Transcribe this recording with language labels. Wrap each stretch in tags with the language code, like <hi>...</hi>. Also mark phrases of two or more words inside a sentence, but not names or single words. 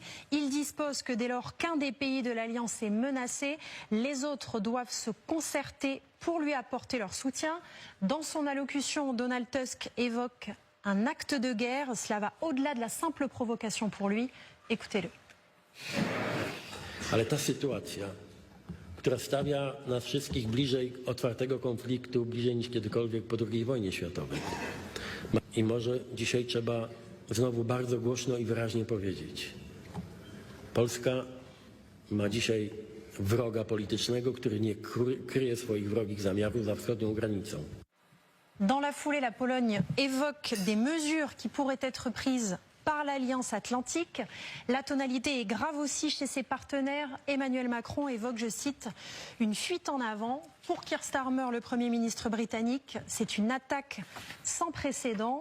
<fr>Il dispose que dès lors qu'un des pays de l'Alliance est menacé, les autres doivent se concerter pour lui apporter leur soutien. Dans son allocution, Donald Tusk évoque un acte de guerre. Cela va au-delà de la simple provocation pour lui. Écoutez-le.</fr> <pl>Ale ta sytuacja, która stawia nas wszystkich bliżej otwartego konfliktu, bliżej niż kiedykolwiek po II wojnie światowej. I może dzisiaj trzeba znowu bardzo głośno i wyraźnie powiedzieć. Polska ma dzisiaj wroga politycznego, który nie kryje swoich wrogich zamiarów za wschodnią granicą.</pl> <fr>Dans la foulée, la Pologne évoque des mesures qui pourraient être prises par l'Alliance Atlantique. La tonalité est grave aussi chez ses partenaires. Emmanuel Macron évoque, je cite, une fuite en avant. Pour Keir Starmer, le Premier ministre britannique, c'est une attaque sans précédent.</fr>